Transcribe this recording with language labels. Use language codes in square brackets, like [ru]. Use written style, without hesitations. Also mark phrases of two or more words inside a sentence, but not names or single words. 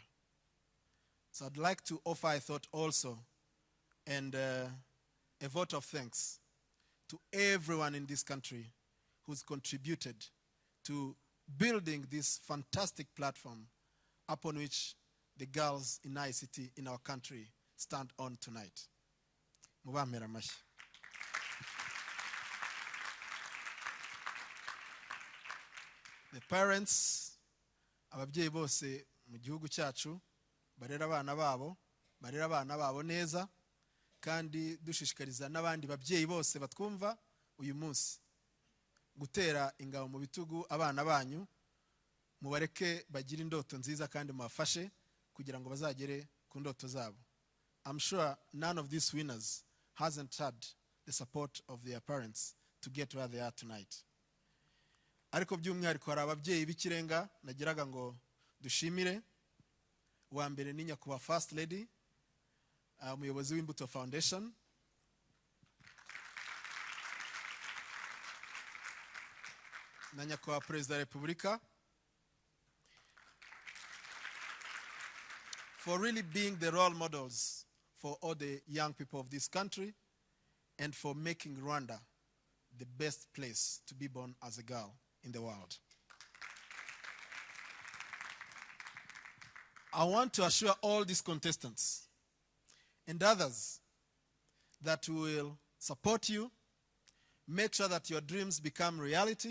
[en] So I'd like to offer a thought also and a vote of thanks to everyone in this country who's contributed to building this fantastic platform upon which the girls in ICT in our country stand on tonight. [rw] Mubampere amashyi. [en] The parents, [rw] ababyeyi bose mu gihugu cyacu barera abana babo neza, kandi dushishikariza n'abandi babyeyi bose batwumva uyu munsi gutera ingabo mu bitugu abana banyu, mubareke bagire indoto nziza kandi mubafashe kugira ngo bazagere ku ndoto zabo. [en] I'm sure none of these winners hasn't had the support of their parents to get where they are tonight. [rw] Ariko by'umwihariko hari ababyeyi b'ikirenga nagiraga ngo dushimire. Wa mbere ni nyakubahwa [en] First Lady, [rw] umuyobozi w'Imbuto Foundation, na nyakubahwa Perezida wa Repubulika, [en] for really being the role models for all the young people of this country and for making Rwanda the best place to be born as a girl in the world. I want to assure all these contestants and others that we will support you, make sure that your dreams become reality.